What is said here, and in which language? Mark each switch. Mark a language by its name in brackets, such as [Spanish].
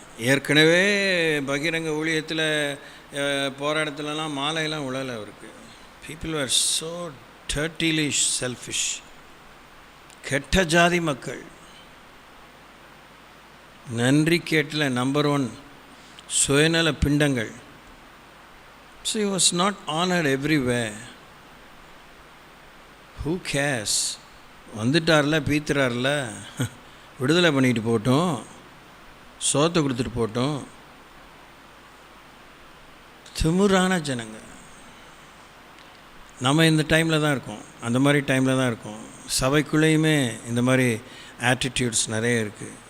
[Tamil] ஏற்கனவே பகிரங்க ஊழியத்தில் போராட்டத்துலலாம் மாலையெல்லாம் உழலை அவருக்கு. [English] People are so dirtily selfish. [Tamil] கெட்ட ஜாதி மக்கள், நன்றி கேட்டில் நம்பர் 1 சுயநல பிண்டங்கள். [English] So he was not honored everywhere. Who cares? [Tamil] வந்துட்டார்ல, பீத்துறார்ல, விடுதலை பண்ணிட்டு போட்டோம், சோத்தை கொடுத்துட்டு போட்டோம். திமிரான ஜனங்க. நம்ம இந்த டைமில் தான் இருக்கோம், அந்த மாதிரி டைமில் தான் இருக்கோம். சபைக்குள்ளேயுமே இந்த மாதிரி ஆட்டிடியூட்ஸ் நிறைய இருக்குது.